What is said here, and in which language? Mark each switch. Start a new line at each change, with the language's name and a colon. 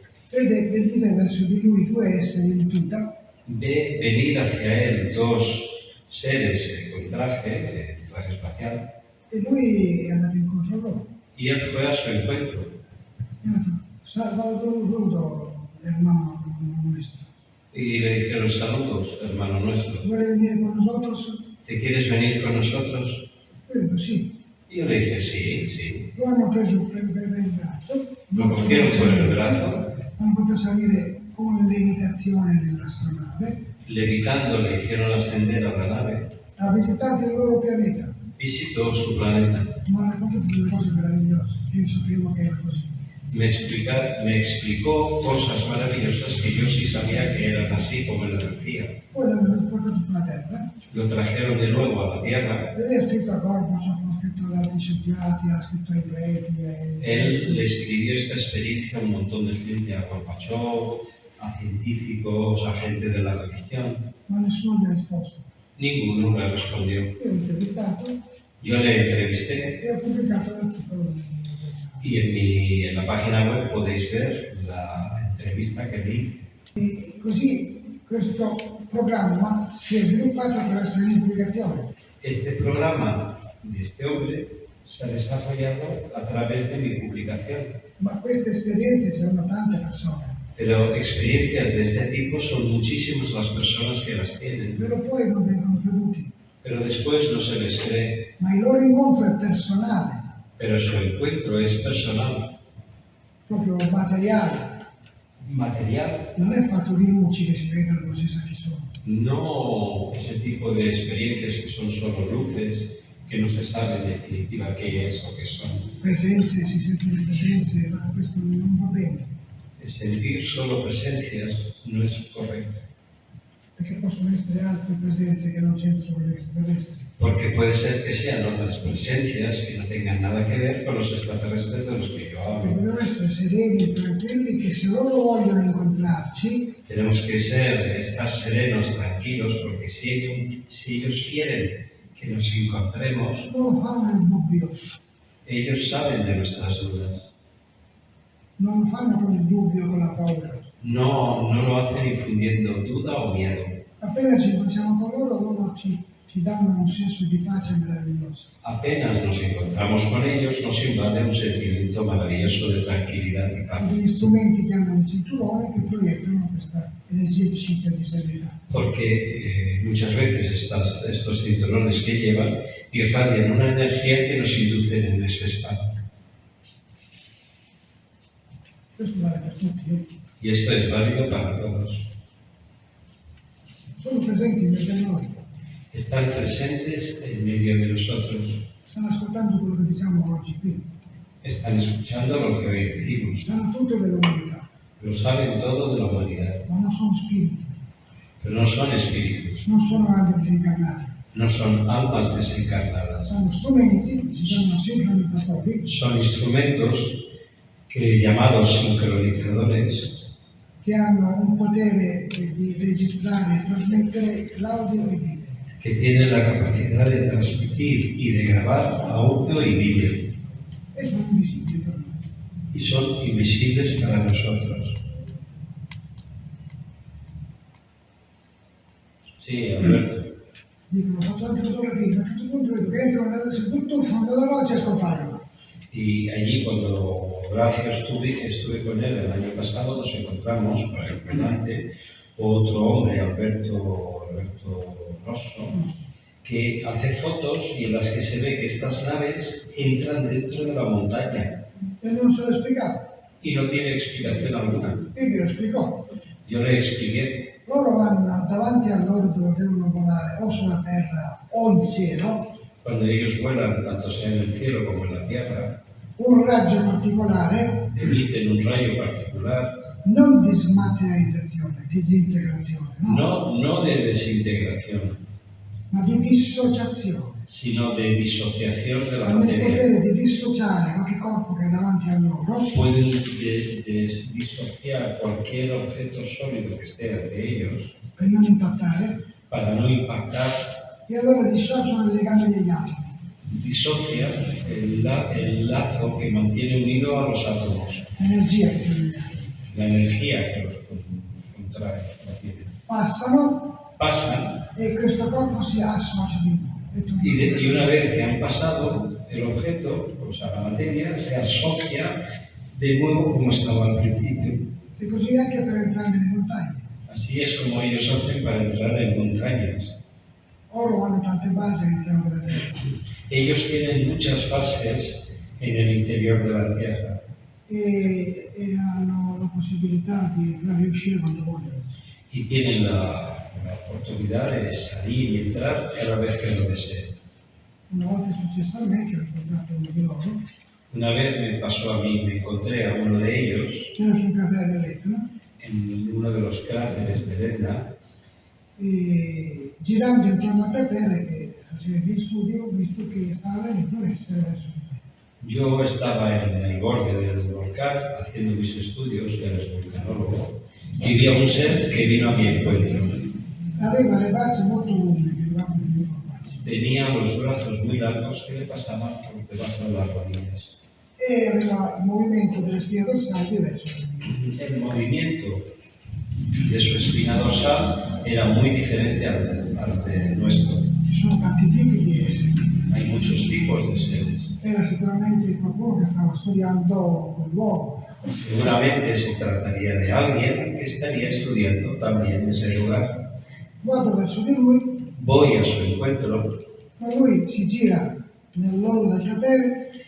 Italian: Vedete verso di lui due esseri in tuta,
Spanish: Ve venir hacia él dos seres con traje espacial
Italian: e lui è andato incontro a loro.
Spanish: y él fue a su encuentro.
Italian: E ha detto, saluto
Spanish: hermano nuestro. Y le dijeron, saludos, hermano nuestro.
Italian: ¿Vuole venire con
Spanish: nosotros? ¿Te quieres venir con nosotros?
Italian: Io ho detto sì.
Spanish: Y yo le dije, sí, sí.
Italian: Lo hanno preso per il braccio.
Spanish: Lo cogieron por el brazo,
Italian: Hanno fatto salire con levitazione nell'astronave,
Spanish: Levitando le hicieron ascender a la nave.
Italian: ha visitato il loro pianeta.
Spanish: Visitó su planeta.
Italian: Mi ha raccontato delle cose meravigliose. Io sapevo che era così.
Spanish: Me explicó cosas maravillosas que yo sí sabía que eran así como él las decía.
Italian: Poi l'hanno portato sulla Terra
Spanish: Lo trajeron de nuevo a la Tierra.
Italian: e lei ha scritto a Gorbaciov, ha scritto ad altri scienziati, ha scritto ai preti.
Spanish: Él le escribió esta experiencia a un montón de gente, a Gorbachev, a científicos, a gente de la religión.
Italian: Ma nessuno gli ha risposto.
Spanish: Ninguno le respondió.
Italian: Io l'ho intervistato
Spanish: Yo le entrevisté
Italian: e ho pubblicato l'articolo.
Spanish: y en la página web podéis ver la entrevista que le hice.
Italian: E così questo programma si è sviluppato attraverso l'implicazione.
Spanish: Este programa de este hombre se ha desarrollado a través de mi publicación.
Italian: Ma queste esperienze sono tante persone,
Spanish: Pero experiencias de este tipo son muchísimas las personas que las tienen,
Italian: però poi non vengono creduti.
Spanish: pero después no se les cree.
Italian: Ma il loro incontro è personale,
Spanish: Pero su encuentro es personal,
Italian: proprio materiale.
Spanish: material,
Italian: Non è fatto di luci che si vedono e non si sa chi sono.
Spanish: no ese tipo de experiencias que son solo luces, que no se sabe en definitiva qué es o qué son.
Italian: Presenze, si sentono le presenze, ma questo non va bene,
Spanish: Sentir solo presencias no es correcto,
Italian: perché possono essere altre presenze che non c'entrano con gli extraterrestri.
Spanish: porque puede ser que sean otras presencias que no tengan nada que ver con los extraterrestres de los que yo hablo.
Italian: Dobbiamo essere sereni e tranquilli che se loro vogliono incontrarci,
Spanish: Tenemos que estar serenos, tranquilos, porque si ellos quieren que nos encontremos,
Italian: loro fanno il dubbio,
Spanish: ellos saben de nuestras dudas.
Italian: non fanno con il dubbio, con la paura.
Spanish: No lo hacen infundiendo duda o miedo.
Italian: Appena ci incontriamo con loro, loro ci danno un senso di pace meraviglioso.
Spanish: Apenas nos encontramos con ellos, nos invade un sentimiento maravilloso de tranquilidad y paz.
Italian: Degli strumenti che hanno un cinturone che proiettano questa energia uscita di serenità.
Spanish: Porque muchas veces estos cinturones que llevan irradian una energía que nos induce en ese estado.
Italian: Questo vale per tutti.
Spanish: Y esto es válido para todos.
Italian: Sono presenti in mezzo a noi,
Spanish: Están presentes en medio de nosotros.
Italian: stanno ascoltando quello che diciamo oggi qui,
Spanish: Están escuchando lo que hoy decimos.
Italian: sanno tutto dell'umanità,
Spanish: Lo saben todo de la humanidad.
Italian: ma non sono spiriti,
Spanish: Pero no son espíritus.
Italian: non sono anime disincarnati,
Spanish: No son almas desencarnadas.
Italian: sono strumenti, si chiamano sincronizzatori,
Spanish: Son instrumentos llamados sincronizadores
Italian: che hanno un potere di registrare e trasmettere l'audio e il video.
Spanish: que tienen la capacidad de transmitir y de grabar audio y vídeo
Italian: E sono invisibili per noi.
Spanish: y son invisibles para nosotros. Sí, Alberto.
Italian: Dicono, ho fatto tante fotografie, ma a un certo punto vedo che entrano sul tutt'uffano della noce e scompaiono.
Spanish: Y allí cuando Horacio estuve con él el año pasado, nos encontramos por el delante otro hombre, Alberto Rosso, que hace fotos y en las que se ve que estas naves entran dentro de la montaña
Italian: E non se lo spiegavo.
Spanish: y no tiene explicación alguna.
Italian: E glielo spiegò.
Spanish: Yo le expliqué,
Italian: Loro hanno davanti a loro dove devono volare, o sulla terra o in cielo,
Spanish: cuando ellos vuelan, tanto sea en el cielo como en la tierra,
Italian: un raggio particolare,
Spanish: emiten un rayo particular,
Italian: non di smaterializzazione, di disintegrazione, no?
Spanish: no de desintegración,
Italian: Ma di dissociazione.
Spanish: sino de disociación de la
Italian: Hanno il
Spanish: materia.
Italian: potere di dissociare qualche corpo che è davanti a loro
Spanish: Pueden disociar cualquier objeto sólido que esté ante ellos
Italian: per non impattare,
Spanish: para no impactar.
Italian: e allora dissociano il legame degli atomi.
Spanish: Disocia el lazo que mantiene unido a los átomos,
Italian: L'energia che sono gli atomi.
Spanish: la energía que los contrae, la tiene.
Italian: Passano
Spanish: Pasan
Italian: e questo corpo si associa di nuovo. E tu
Spanish: y una vez que han pasado, el objeto, o sea, la materia, se asocia de nuevo como estaba al principio.
Italian: E così anche per entrare nelle montagne.
Spanish: Así es como ellos hacen para entrar en montañas.
Italian: Oro hanno tante basi all'interno della terra
Spanish: Ellos tienen muchas fases en el interior de la Tierra
Italian: e hanno hanno la possibilità di entrare e uscire quando vogliono.
Spanish: y tienen la oportunidad de salir y entrar cada vez que lo deseen.
Italian: Una volta è successo a me che ho incontrato uno di loro,
Spanish: Una vez me pasó a mí, me encontré a uno de ellos
Italian: ero sul cratere dell'Etna,
Spanish: en uno de los cráteres del Etna,
Italian: e girando intorno al cratere che facevo gli studi ho visto che stava venendo un essere verso di me.
Spanish: yo estaba en el borde del volcán haciendo mis estudios, ya eres vulcanólogo, y vi a un ser que vino a mi encuentro.
Italian: Aveva le braccia molto lunghe, che arrivavano al mio polpaccio,
Spanish: Tenía los brazos muy largos que le pasaban por debajo de las rodillas.
Italian: e aveva il movimento delle spine dorsali diverso dal mio.
Spanish: El movimiento de su espina dorsal era muy diferente al de nuestro.
Italian: Ci sono tanti tipi di esseri.
Spanish: Hay muchos tipos de seres.
Italian: Era sicuramente qualcuno che stava studiando quel luogo.
Spanish: Seguramente se trataría de alguien que estaría estudiando también ese lugar.
Italian: Vado verso di lui,
Spanish: Voy a su encuentro,
Italian: ma lui si gira nell'orlo del cratere